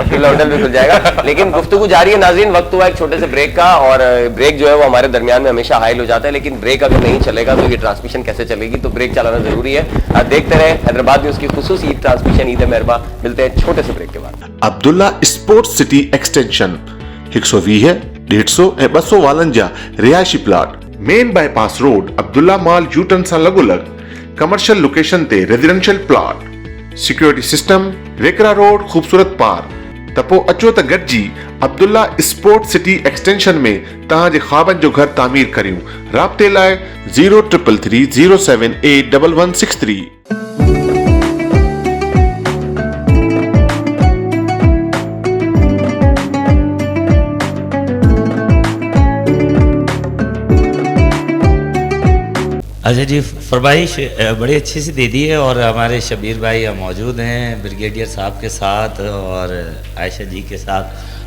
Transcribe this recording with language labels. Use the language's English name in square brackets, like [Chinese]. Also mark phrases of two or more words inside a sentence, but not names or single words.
[Urdu] عبداللہ ہوٹل بھی کھل جائے گا۔ لیکن گفتگو جاری ہے ناظرین، وقت ہوا ایک چھوٹے سے بریک کا اور بریک جو ہے وہ ہمارے درمیان میں ہمیشہ حائل ہو جاتا ہے، لیکن بریک اگر نہیں چلے گا تو یہ ٹرانسمیشن کیسے چلے گی، تو بریک چلانا ضروری ہے. دیکھتے رہے حیدرآباد نیوز کی خصوصی ٹرانسمیشن عید مہربا۔ ملتے ہیں چھوٹے سے بریک کے بعد. [Sindhi] अब्दुल्ला स्पोर्ट्स सिटी एक्सटेंशन 120 150 ऐं 252 रिहायशी प्लाट, [English] main bypass road, [Sindhi] अब्दुल्ला मॉल यूटर्न सां लॻोलॻ [English] commercial location [Sindhi] ते [English] residential plot, security system, [Sindhi] वेकरा रोड, खूबसूरत पार्क। त पोइ अचो त गॾिजी अब्दुल्ला स्पोर्ट्स सिटी एक्सटेंशन में तव्हांजे ख्वाबनि जो घर तामीर करियूं। राब्ते लाइ 0333 078 1163। [Urdu] اچھا جی، فرمائش بڑی اچھی سی دے دی ہے اور ہمارے شبیر بھائی یہاں موجود ہیں بریگیڈیئر صاحب کے ساتھ اور عائشہ جی کے ساتھ.